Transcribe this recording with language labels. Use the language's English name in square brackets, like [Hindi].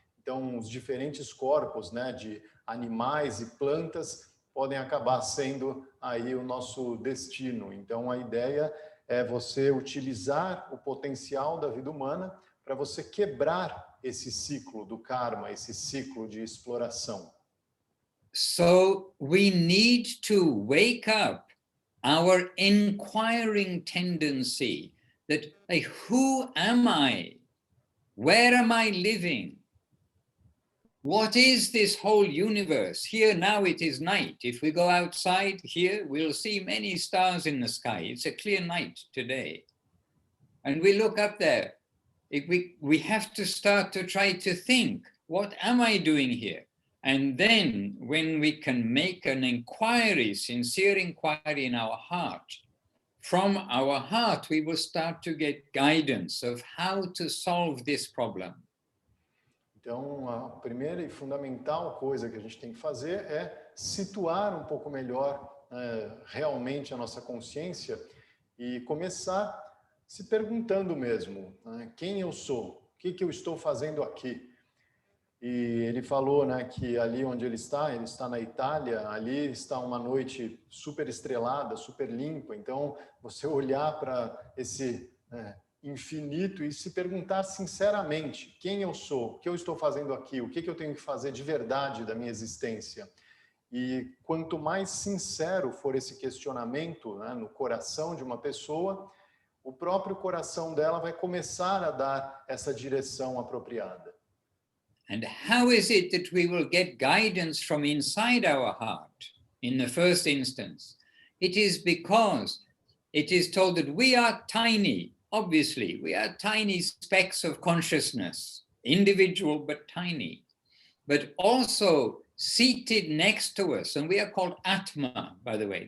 [Portuguese] Então, os diferentes corpos, né, de animais e plantas podem acabar sendo aí o nosso destino. Então, a ideia é você utilizar o potencial da vida humana para você quebrar esse ciclo do karma, esse ciclo de exploração. [English] So we need to wake up our inquiring tendency that, hey, who am I? Where am I living? What is this whole universe? Here now it is night. If we go outside here, we'll see many stars in the sky. It's a clear night today. And we look up there. We have to start to try to think, what am I doing here? And then when we can make an inquiry, sincere inquiry in our heart, from our heart, we will start to get guidance of how to solve this problem. [Portuguese] Então, a primeira e fundamental coisa que a gente tem que fazer é situar um pouco melhor realmente a nossa consciência e começar se perguntando mesmo, né, quem eu sou, o que eu estou fazendo aqui. E ele falou, né, que ali onde ele está na Itália, ali está uma noite super estrelada, super limpa. Então, você olhar para esse infinito e se perguntar sinceramente quem eu sou, o que eu estou fazendo aqui, o que eu tenho que fazer de verdade da minha existência. E quanto mais sincero for esse questionamento, né, no coração de uma pessoa, o próprio coração dela vai começar a dar essa direção apropriada. [English] And how is it that we will get guidance from inside our heart in the first instance? It is because it is told that we are tiny, obviously, we are tiny specks of consciousness, individual but tiny, but also seated next to us, and we are called Atma, by the way.